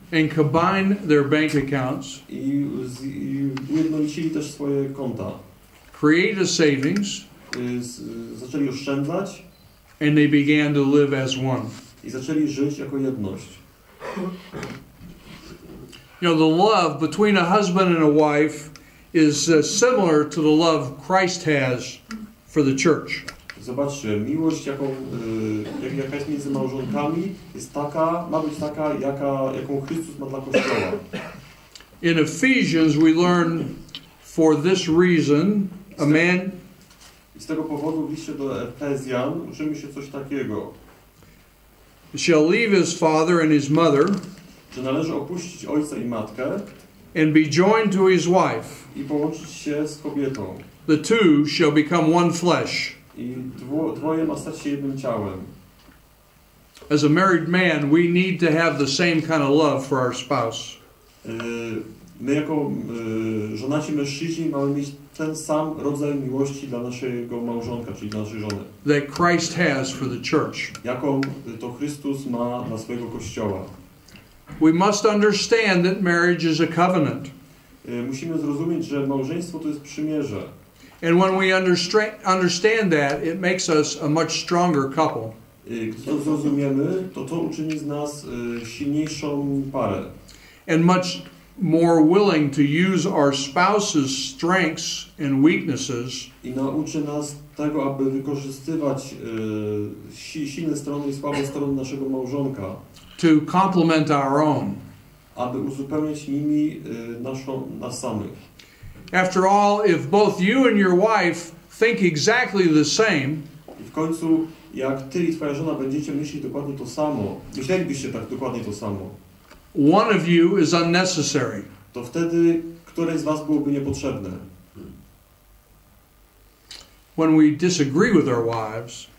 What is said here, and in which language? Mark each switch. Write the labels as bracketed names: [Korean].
[English] and combine their bank accounts. [Polish] I ujednolicili też swoje konta. [English] Create a savings. [Polish] Zaczęli oszczędzać. [English] And they began to live as one. [Polish] I zaczęli żyć jako jedność. [English] You know, the love between a husband and a wife is similar to the love Christ has for the church. [Polish] Zobaczcie, miłość, jaka jest między małżonkami, ma być taka, jaką Chrystus ma dla Kościoła. [English] In Ephesians we learn, for this reason, a man... [Polish] I z tego powodu w liście do Efezjan uczymy się coś takiego. [English] Shall leave his father and his mother, [Polish] że należy opuścić ojca i matkę [English] and be joined to his wife. [Polish] I połączyć się z kobietą. [English] The two shall become one flesh. [Polish] I dwoje ma stać się jednym ciałem. [English] As a married man, we need to have the same kind of love for our spouse. [Polish] My jako żonaci mężczyźni mamy mieć ten sam rodzaj miłości dla naszego małżonka, czyli dla naszej żony. [English] That Christ has for the church. [Polish] Jaką to Chrystus ma dla swojego Kościoła. [English] We must understand that marriage is a covenant. [Polish] Musimy zrozumieć, że małżeństwo to jest przymierze. [English] And when we understand that, it makes us a much stronger couple. [Polish] Gdy to zrozumiemy, to uczyni z nas silniejszą parę. [English] And much more willing to use our spouse's strengths and weaknesses. [Polish] I nauczy nas tego, aby wykorzystywać silne strony i słabe strony naszego małżonka. [English] To complement our own. [Polish] Aby uzupełniać nimi nas samych. [English] After all, if both you and your wife think exactly the same, [Polish] i w końcu, jak ty i twoja żona będziecie myśleć dokładnie to samo, myślelibyście tak dokładnie to samo, [English] one of you is unnecessary. [Polish] To wtedy któreś z was byłoby niepotrzebne. [English] When we disagree with our wives,